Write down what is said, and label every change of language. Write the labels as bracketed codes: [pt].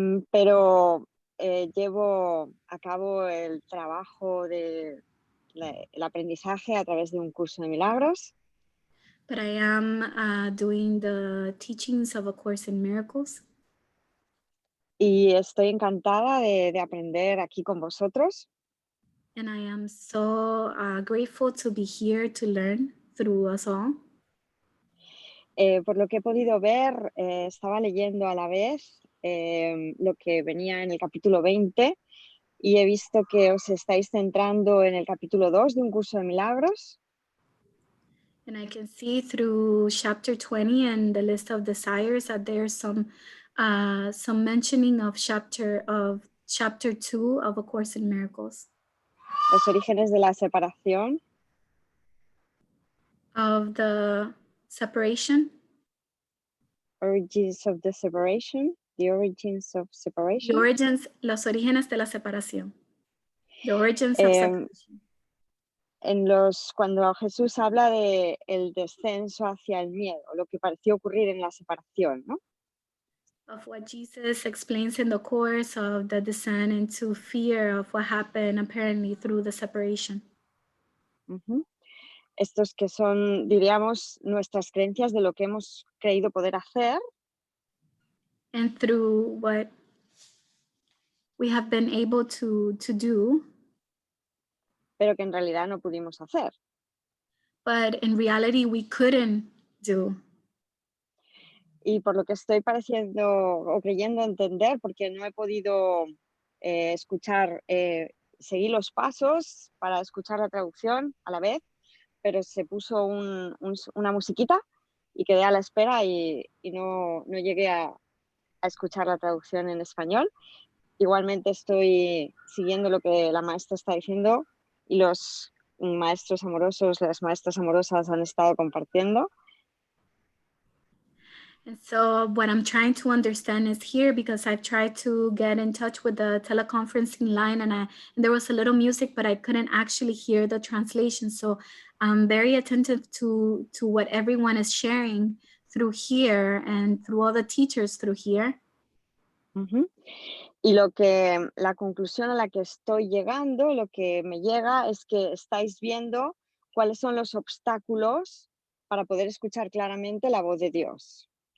[es] Pero llevo a cabo el trabajo de el aprendizaje a través de un curso de milagros. [en] But I am doing the teachings of A Course in Miracles. [es] Y estoy encantada de aprender aquí con vosotros. [en] And I am so grateful to be here to learn through us all. [es] Por lo que he podido ver, estaba leyendo a la vez lo que venía en el capítulo 20 y he visto que os estáis centrando en el capítulo 2 de un curso de milagros. [en] And I can see through chapter 20 and the list of desires that there's some mentioning of chapter 2 of A Course in Miracles. [es] Los orígenes de la separación. [en] Of the separation. Origins of the separation. The origins of separation. [es] Los orígenes de la separación. [en] The origins of separation. [es] Cuando Jesús habla de el descenso hacia el miedo, lo que pareció ocurrir en la separación, ¿no? [en] Of what Jesus explains in the course of the descent into fear of what happened apparently through the separation. [es] Estos que son, diríamos, nuestras creencias de lo que hemos creído poder hacer. [en] And through what we have been able to do. [es] Pero que en realidad no pudimos hacer. [en] But in reality we couldn't do. [es] Y por lo que estoy pareciendo o creyendo entender, porque no he podido escuchar, seguí los pasos para escuchar la traducción a la vez, pero se puso una musiquita y quedé a la espera y no llegué a escuchar la traducción en español. Igualmente estoy siguiendo lo que la maestra está diciendo y los maestros amorosos, las maestras amorosas han estado compartiendo. [en] And so what I'm trying to understand is here, because I've tried to get in touch with the teleconferencing line and there was a little music, but I couldn't actually hear the translation. So I'm very attentive to what everyone is sharing through here and through all the teachers through here. [es] Y la conclusión a la que estoy llegando, lo que me llega es que estáis viendo cuáles son los obstáculos para poder escuchar claramente la voz de Dios.